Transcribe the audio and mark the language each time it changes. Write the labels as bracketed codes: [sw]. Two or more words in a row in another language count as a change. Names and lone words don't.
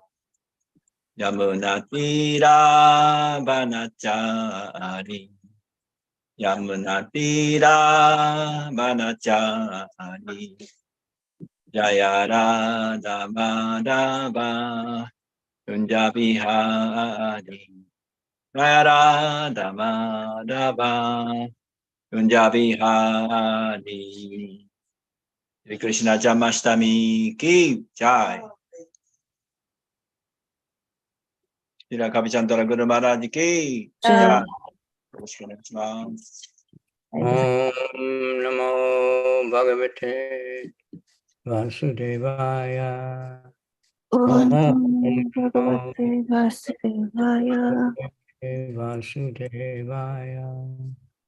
[sa] Yamunatira Vanachari Yamunatira Vanachari Jayara Damadava Kunjabihari Jayara Damadava Kunjabihari Hare Krishna Jamashtami Ki Jai Srila Kavichandra Guru Maharaj Ki Jai [ja] よろしくお願いします。 [sa] Om Namo Bhagavate Vasudevaya. Om Namo Bhagavate Vasudevaya. Vasudevaya.